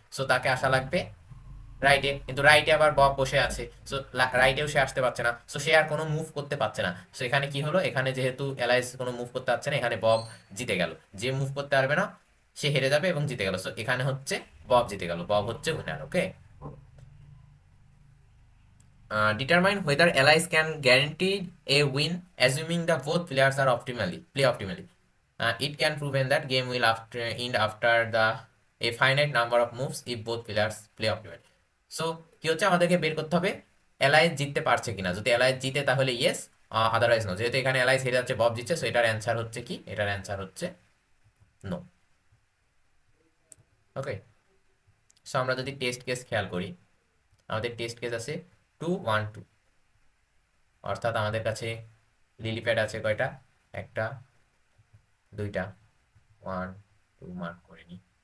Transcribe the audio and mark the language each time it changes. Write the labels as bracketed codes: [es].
[bn] So তাকে আসা লাগবে রাইটে, কিন্তু রাইটে আবার বব বসে আছে। সো রাইটেও সে আসতে পারছে না, সো সে আর কোনো মুভ করতে পারছে না। সো এখানে কি হলো, এখানে যেহেতু অ্যালাইস কোনো মুভ করতে পারছে না, এখানে বব জিতে গেল। যে মুভ করতে পারবে না সে হেরে যাবে এবং জিতে গেল। সো এখানে হচ্ছে বব জিতে গেল, বব হচ্ছে winner. [en] Okay, determine whether allies can guarantee a win assuming the both players are optimally play optimally. It can prove that game will end after the a finite number of moves if both players play optimally. [bn] So কি হচ্ছে, আমাদেরকে বের করতে হবে Alice জিততে পারছে কিনা। যদি অ্যালাইস জিতে তাহলে ইয়েস, আদারওয়াইজ নো। যেহেতু এখানে অ্যালাইস হেরে যাচ্ছে, বব জিতছে, সো এটার অ্যান্সার হচ্ছে কি, এটার অ্যান্সার হচ্ছে নো। ওকে, সো আমরা যদি টেস্ট কেস খেয়াল করি, আমাদের টেস্ট কেস আছে 2 1 2, অর্থাৎ আমাদের কাছে লিলি প্যাড আছে কয়টা, একটা, দুইটা, 1 2 মার্ক করে নি।